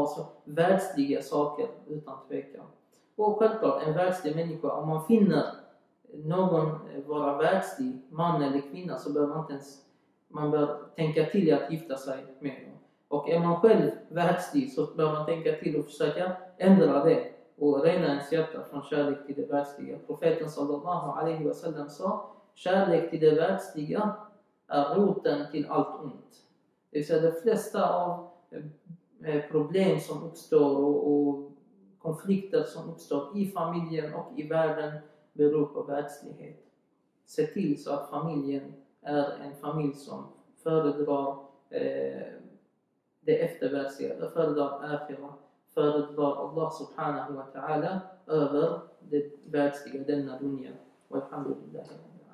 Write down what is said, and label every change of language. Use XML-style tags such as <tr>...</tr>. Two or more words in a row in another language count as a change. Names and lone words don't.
<sv>Så världsliga saker utan tvekan. Och självklart, en världslig människa, om man finner någon vara världslig, man eller kvinna, så bör man bör tänka till att gifta sig med dem. Och är man själv världslig, så bör man tänka till och försöka ändra det och rena ens hjärta från kärlek till det världsliga. Profeten</sv> <ar>صلى الله عليه وسلم</ar> <sv>sa: kärlek till det världsliga är roten till allt ont. Det vill säga, de flesta av problem som uppstår och konflikter som uppstår i familjen och i världen beror på världslighet. Se till så att familjen är en familj som föredrar det eftervärldsliga, föredrar akhira, föredrar</sv> <ar>الله سبحانه وتعالى</ar> <sv>över det världsliga, denna dunya. Walhamdulillah.</sv>